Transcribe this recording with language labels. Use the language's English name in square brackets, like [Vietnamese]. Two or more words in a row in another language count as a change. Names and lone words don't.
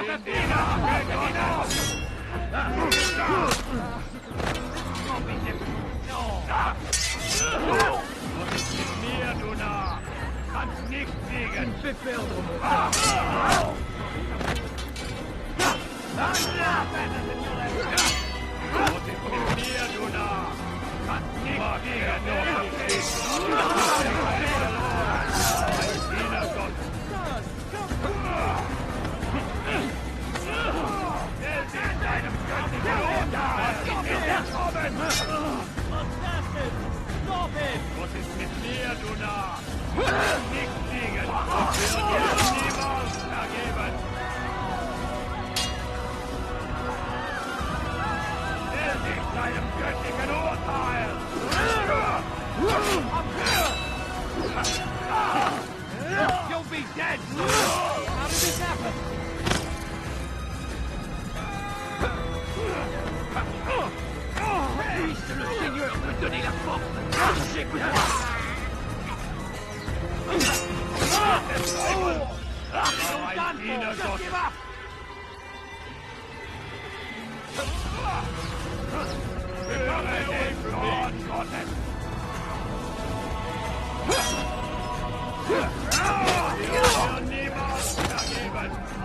[German] Mir, du Narr! Kannst nicht fliegen! [French] Tu me fais perdre mon [German] Was ist mit mir, du Narr? Kannst nicht fliegen! Ein Diener Gottes! Stell dich deinem göttlichen Urteil! Was ist mit mir, du Narr? Nicht fliegen! Ich will dir niemals vergeben! Stell dich deinem göttlichen Urteil! [English] You'll be dead! How did this happen? [French] Puisse le Seigneur me donner la force de marcher plus loin! [German] Ein Diener Gottes! Höre den Zorn Gottes! Ich will dir niemals vergeben!